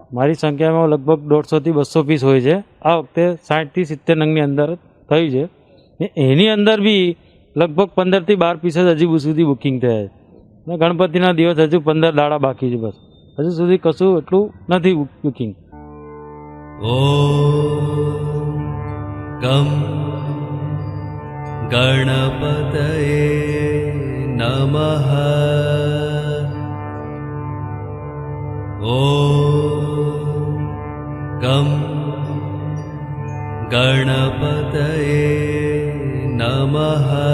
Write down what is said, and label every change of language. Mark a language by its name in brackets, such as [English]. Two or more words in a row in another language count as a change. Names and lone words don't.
[Gujarati] મારી સંખ્યામાં લગભગ 150 થી 200 પીસ હોય છે। આ વખતે 60 થી 70 નંગની અંદર થયું છે ને એની અંદર બી લગભગ 15 થી 12 પીસ જ હજી સુધી બુકિંગ થયા છે ને ગણપતિના દિવસ હજુ 15 દાડા બાકી છે, બસ હજુ સુધી કશું એટલું નથી બુકિંગ। [Sanskrit] ॐ गं गणपतये नमः। ॐ गं गणपतये नमः।